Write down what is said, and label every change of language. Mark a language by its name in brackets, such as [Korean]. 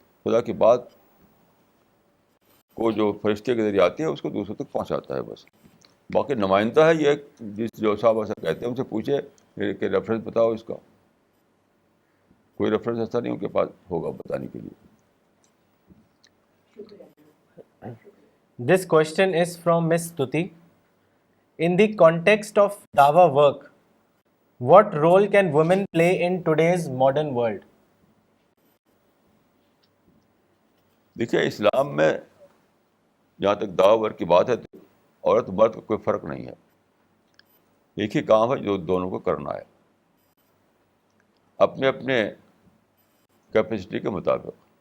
[Urdu] خدا کی بات کو جو فرشتے کے ذریعے آتی ہے اس کو دوسروں تک پہنچاتا ہے بس. باقی نمائندہ ہے یہ, جس جو صاحب ایسا کہتے ہیں ان سے پوچھے کہ ریفرنس بتاؤ اس کا. کوئی ریفرنس ایسا نہیں ان کے پاس ہوگا بتانے کے لیے. [English] This question is from Miss Stuti. In the context of dawa work, what role can women play in today's modern world? [Urdu] دیکھیے اسلام میں جہاں تک دعوی ورک کی بات ہے تو عورت مرد کا کوئی فرق نہیں ہے. ایک ہی کام ہے جو دونوں کو کرنا ہے اپنے اپنے کیپیسٹی کے مطابق.